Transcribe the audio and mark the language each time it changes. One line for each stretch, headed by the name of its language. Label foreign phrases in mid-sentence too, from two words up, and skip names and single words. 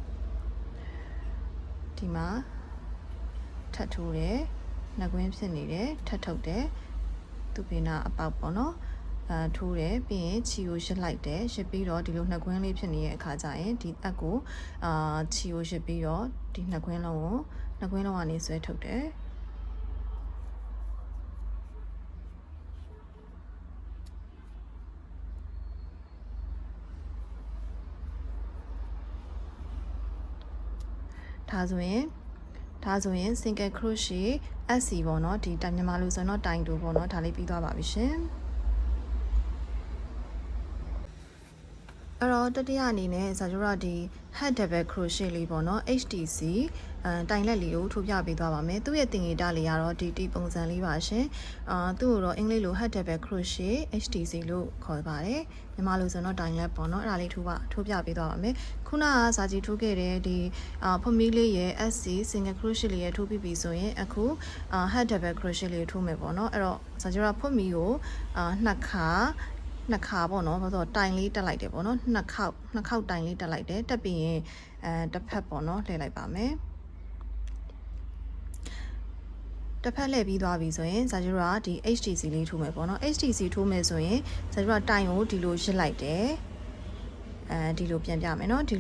Burmese: ဒီမှာထပ်ထိုးတယ်နှစ်ကွင်းဖြစ်နေတယ်ထပ်ထုတ်တယ်သူ့ဘေးနာအပေါက်ပေါ့နော်ထိုးတယ်ပြီးရင်ချီကိုရှစ်လိုက်တယ်ရှစ်ပြီးတော့ဒီလိုနှစ်ကွင်းလေးဖြစ်နေတဲ့အခါကျရင်ဒီအက်ကိုချီကိုရှစ်ပြီးတော့ဒီနှစ်ကွင်းလုံးကိုနှစ်ကွင်းလုံးကနေဆွဲထုတ်တယ် ဒါဆိုရင်
English: single crochet
Burmese: SC ပေါ့နော်ဒီတိုင်မြန်မာလိုဆိုတော့တိုင်တူပေါ့နော်ဒါလေးပြီးသွားပါပြီရှင်အဲ့တော့တတိယအနေနဲ့ဇာကျတော့ဒီ
English: head double crochet
Burmese: လေးပေါ့ နော် HTC တိုင်လက်လေးကိုထိုးပြပေးသွားပါမယ်သူ့ရဲ့တင်ငေတာလေးကတော့ဒီပုံစံလေးပါရှင်သူ့ကိုတော့အင်္ဂလိပ်လို head
English: double crochet
Burmese: HTC လို့ခေါ်ပါတယ်မြန်မာလိုဆိုတော့တိုင်လက်ပေါ့နော်အဲ့ဒါလေးထိုးပြပေးသွားပါမယ်ခုနကဇာကြီးထိုးခဲ့တဲ့ဒီဖွန်မီလေးရဲ့ SC
English: single crochet
Burmese: လေးရဲ့ထိုးပြီးပြီဆိုရင်အခု
English: head double crochet
Burmese: လေးထိုးမယ်ပေါ့နော်အဲ့တော့ဇာကျတော့ဖွန်မီကိုနှစ်ခါပေါ့နော်ဘာလို့တိုင်လေးတက်လိုက်တယ်ပေါ့နော်နှစ်ခေါက်တိုင်လေးတက်လိုက်တယ်တက်ပြီးရင်တစ်ဖက်ပေါ့နော်လှည့်လိုက်ပါမယ် တစ်ဖက်လှည့်ပြီးသွားပြီဆိုရင်ဇာကျရာဒီ HTC လေးထိုးမယ်ပေါ့နော် HTC ထိုးမယ်ဆိုရင်ဇာကျရာတိုင်ကိုဒီလိုရစ်လိုက်တယ်ဒီလိုပြန်ပြမယ်เนาะဒီလို